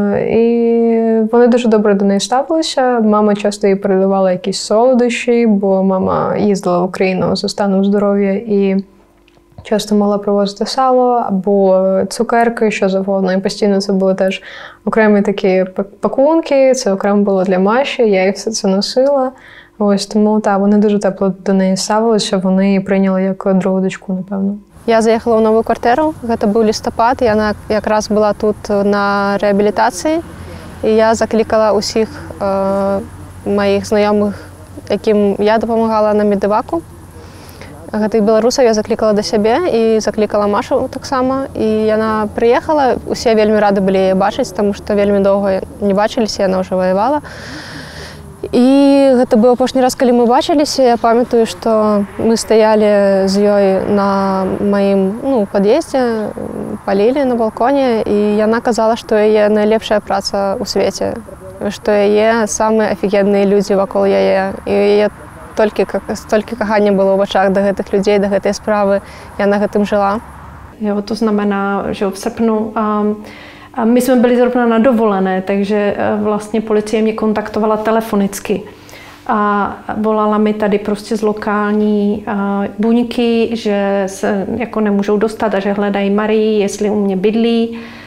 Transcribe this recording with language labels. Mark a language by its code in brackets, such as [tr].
[uk] І вони дуже добре до неї ставилися. Мама часто їй передавала якісь солодощі, бо мама їздила в Україну за станом здоров'я і часто могла привозити сало або цукерки, що завгодно. І постійно це були теж окремі такі пакунки, це окремо було для Маші, я їй все це носила. Ось, тому так, вони дуже тепло до неї ставилися, вони її прийняли як другу дочку, напевно. [ru] Я заехала в новую квартиру, это был листопад, и она как раз была тут [uk] на реабілітації. І я закликала усіх моїх знайомих, яким я допомагала на медиваку. [be] Гэтых беларусаў я закликала до сябе і закликала Машу таксама. І яна прыехала, усе вельмі рады былі яе бачыць, таму што вельмі доўга не бачыліся, яна ўжо ваявала. І гэта быў апошні раз, калі мы бачыліся. Я памятаю, што мы стаялі з ёй на маім пад'ездзе, палілі на балконе, і яна казала, што яе найлепшая праца ў свеце, што яе самыя афігенныя людзі вакол яе, і яе [uk] стільки кохання було в очах [be] до гэтых людей, до гэтай справи. Я на гэтым жила. [cs] Jo, to znamená, že v srpnu my jsme byli zrovna na dovolené, takže vlastně policie mě kontaktovala telefonicky. A volala mi tady prostě z lokální buňky, že se jako nemůžou dostat a že hledají Marii, jestli u mě bydlí.